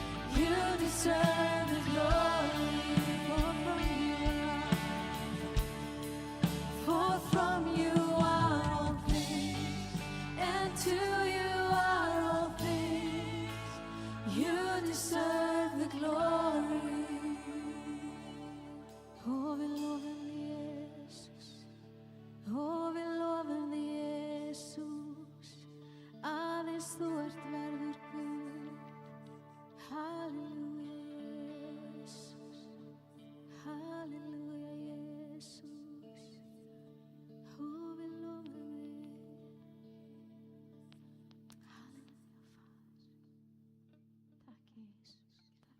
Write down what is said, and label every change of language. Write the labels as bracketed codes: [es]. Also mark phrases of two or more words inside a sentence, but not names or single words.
[en] You deserve the glory. For from you are all things, and to you are all things. You deserve the glory. [da] Oh, vi lover dig, Jesus. Oh, vi lover dig, Jesus. [is] Aðeins þú ert verður Guð. [da] Halleluja, Jesus. Halleluja, Jesus. Oh, vi lover dig. Halleluja, Fader. Takk, Jesus. Takk, Jesus.